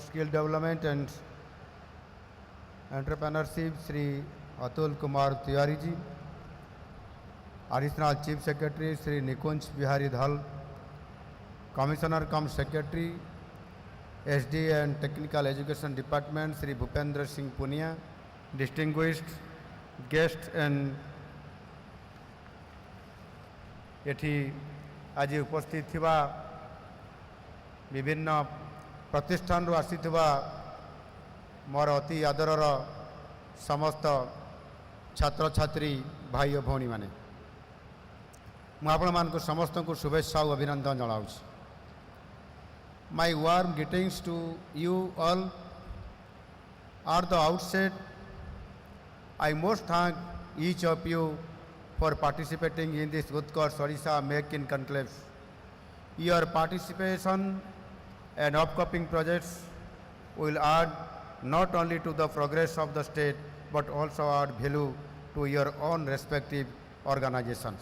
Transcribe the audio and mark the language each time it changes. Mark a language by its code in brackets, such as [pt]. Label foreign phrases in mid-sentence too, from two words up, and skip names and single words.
[en] Skill Development and Entrepreneurship Sri Atul Kumar Tiwari ji, Additional Chief Secretary Sri Nikunj Bihari Dhal, Commissioner cum Secretary SD and Technical Education Department Sri Bhupendra Singh Punia, distinguished guests and [or] ଏଠି ଆଜି ଉପସ୍ଥିତ ଥିବା ବିଭିନ୍ନ ପ୍ରତିଷ୍ଠାନ ରୁ ଆସିଥିବା ମୋର ଅତି ଆଦରର ସମସ୍ତ ଛାତ୍ର ଛାତ୍ରୀ ଭାଇ ଓ ଭଉଣୀ ମାନେ ମୁଁ ଆପଣ ମାନଙ୍କୁ ସମସ୍ତ କୁ ଶୁଭେଚ୍ଛା ଓ ଅଭିନନ୍ଦନ ଜଣାଉଛି. [en] My warm greetings to you all. At the outset, I must thank each of you for participating in this Utkarsh Odisha Make in Conclave. Your participation and upcoming projects will add not only to the progress of the state but also add value to your own respective organizations.